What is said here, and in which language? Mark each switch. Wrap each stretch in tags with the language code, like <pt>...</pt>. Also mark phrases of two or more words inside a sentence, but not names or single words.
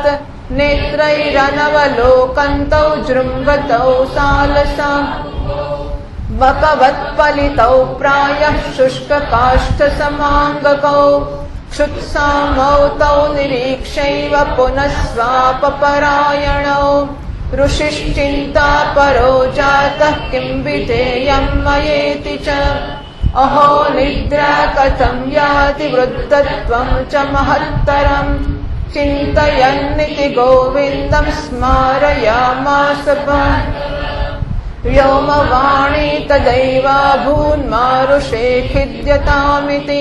<sa>નેત્રૈરનવલોકन्तौ જૃમ્ભતૌ સાલસા. બકવત્પલિતૌ પ્રાયઃ શુષ્કકાષ્ઠસમાંગકૌ. ક્ષુત્સામૌ તૌ નિરીક્ષૈવ પુનઃસ્વાપપરાયણૌ. ऋषिश्चिन्तापरो जातः किं विधेयं मयेति च. अहो निद्रा कथं याति वृद्धत्वं च महत्तरम्. चिन्तयन्निति गोविन्दं स्मारयामास व्योमवाणी तदैवाभून्मारुषे खिद्यतामिति.</sa>